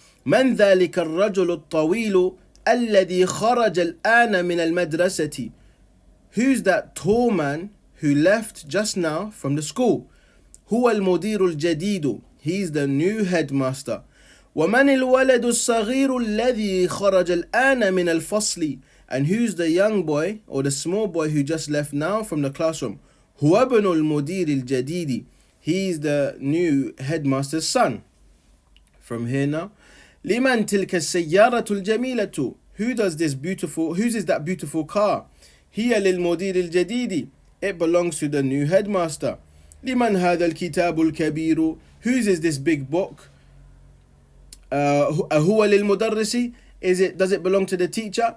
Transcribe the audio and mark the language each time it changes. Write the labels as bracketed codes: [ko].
[ar] من ذلك الرجل الطويل الذي خرج الآن من المدرسة? [en] Who's that tall man who left just now from the school? [ar] هو المدير الجديد. [en] He's the new headmaster. [ar] ومن الولد الصغير الذي خرج الآن من الفصل? [en] And who's the young boy or the small boy who just left now from the classroom? [ar] هو ابن المدير الجديد. [en] He's the new headmaster's son. From here now. [ar] لمن تلك السيارة الجميلة? [en] Whose is that beautiful car? [ar] هي للمدير الجديد. [en] It belongs to the new headmaster. [ar] لمن هذا الكتاب الكبير? [en] Whose is this big book? [ar] هو للمدرس? [en] Does it belong to the teacher?